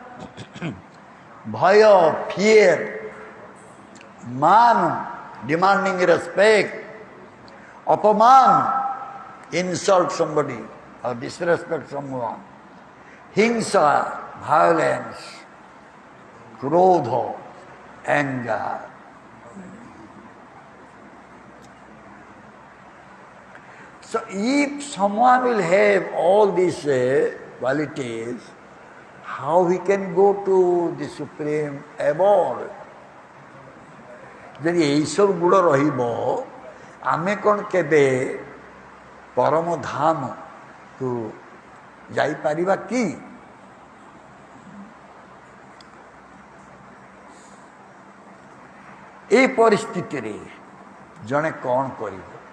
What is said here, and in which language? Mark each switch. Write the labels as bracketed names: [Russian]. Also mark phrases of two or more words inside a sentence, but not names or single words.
[English] bhaya, fear, man, demanding respect, apaman, insult somebody or disrespect someone, hingsa, violence, krodha, anger. So if someone will have all these qualities, how he can go to the supreme abode? [Odia] ଯଦି ଏଇସବୁ ଗୁଣ ରହିବ, ଆମେ କ'ଣ କେବେ ପରମ ଧାମକୁ ଯାଇପାରିବା କି? এই ପରିସ୍ଥିତିରେ ଜଣେ କ'ଣ କରିବ